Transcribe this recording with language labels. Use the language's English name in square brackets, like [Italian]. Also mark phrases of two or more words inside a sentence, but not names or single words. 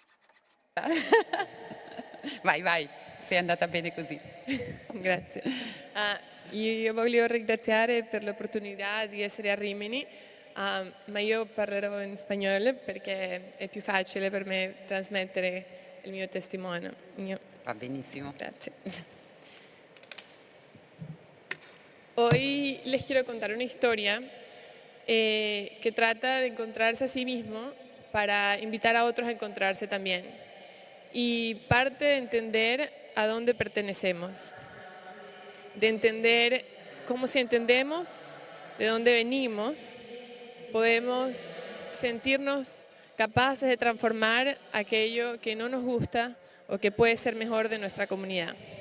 [Italian] Vai, sei andata bene così. Grazie. Io voglio ringraziare per l'opportunità di essere a Rimini. Ma io parlerò in spagnolo perché è più facile per me trasmettere il mio testimone. Va benissimo. Grazie. [Spanish] Hoy les quiero contar una historia que trata de encontrarse a sí mismo para invitar a otros a encontrarse también. Y parte de entender a dónde pertenecemos, de entender cómo si entendemos de dónde venimos, podemos sentirnos capaces de transformar aquello que no nos gusta o que puede ser mejor de nuestra comunidad.